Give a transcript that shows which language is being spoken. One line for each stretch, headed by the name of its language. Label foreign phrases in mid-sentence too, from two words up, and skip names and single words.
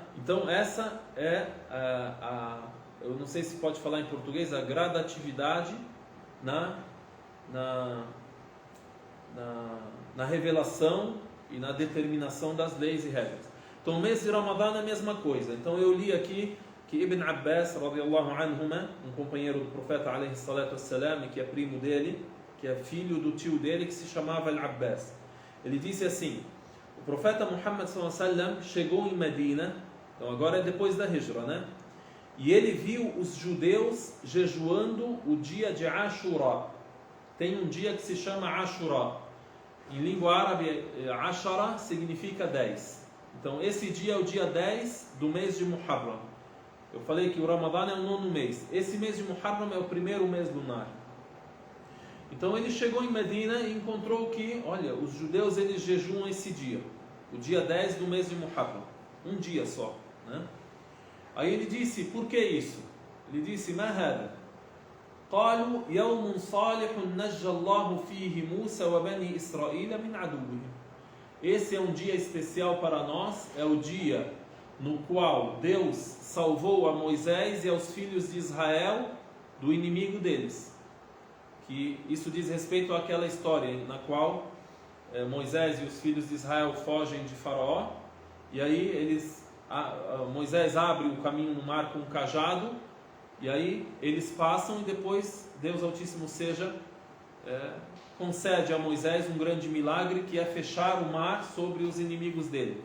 Portuguese: Então, essa é eu não sei se pode falar em português, a gradatividade na revelação e na determinação das leis e regras. Então, o mês de Ramadã é a mesma coisa. Então, eu li aqui que Ibn Abbas,
Arabic: رضي الله عنهما,
Portuguese: um companheiro do profeta,
Arabic: عليه الصلاة والسلام,
Portuguese: que é primo dele, que é filho do tio dele, que se chamava Al-Abbas. Ele disse assim, o profeta Muhammad
Arabic: صلى الله عليه وسلم
Portuguese: chegou em Medina, então agora é depois da Hijra, né? E ele viu os judeus jejuando o dia de Ashura. Tem um dia que se chama Ashura. Em língua árabe, Ashara significa 10. Então esse dia é o dia 10 do mês de Muharram. Eu falei que o Ramadã é o 9º mês. Esse mês de Muharram é o primeiro mês lunar. Então ele chegou em Medina e encontrou que, olha, os judeus eles jejuam esse dia, o dia 10 do mês de Muharram, um dia só, né? Aí ele disse, por que isso? Ele disse,
Arabic: ما هذا؟ قالوا يوم صالح نجى الله فيه موسى وبني إسرائيل من عدوهم.
Portuguese: Esse é um dia especial para nós, é o dia no qual Deus salvou a Moisés e aos filhos de Israel do inimigo deles. Que isso diz respeito àquela história na qual Moisés e os filhos de Israel fogem de Faraó e aí Moisés abre o caminho no mar com um cajado, e aí eles passam, e depois Deus Altíssimo seja concede a Moisés um grande milagre, que é fechar o mar sobre os inimigos dele.